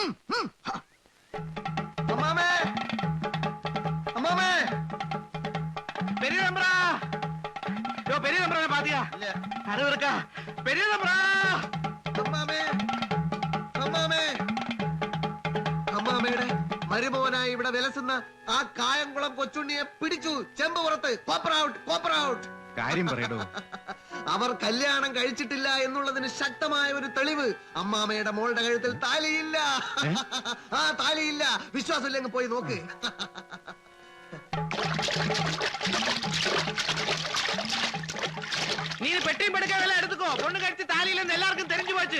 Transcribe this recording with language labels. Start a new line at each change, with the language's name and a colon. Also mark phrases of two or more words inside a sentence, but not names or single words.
Malayalam: അമ്മാമേ, അമ്മാമേ, അമ്മാമയുടെ മരുമോനായി ഇവിടെ വിലസുന്ന ആ കായംകുളം കൊച്ചുണ്ണിയെ പിടിച്ചു. ചെമ്പ് പുറത്ത്. കാര്യം പറയടോ. അവർ കല്യാണം കഴിച്ചിട്ടില്ല എന്നുള്ളതിന് ശക്തമായ ഒരു തെളിവ്. അമ്മാമയുടെ മോളുടെ കഴുത്തിൽ താലിയില്ല. ആ താലിയില്ല. വിശ്വാസമില്ലെങ്കിൽ പോയി നോക്ക്.
Tamil: நீ பெட்டியும் படுக்க வேலை எடுத்துக்கோ. பொண்ணு கழிச்சு தாலியில எல்லாருக்கும் தெரிஞ்சு போச்சு.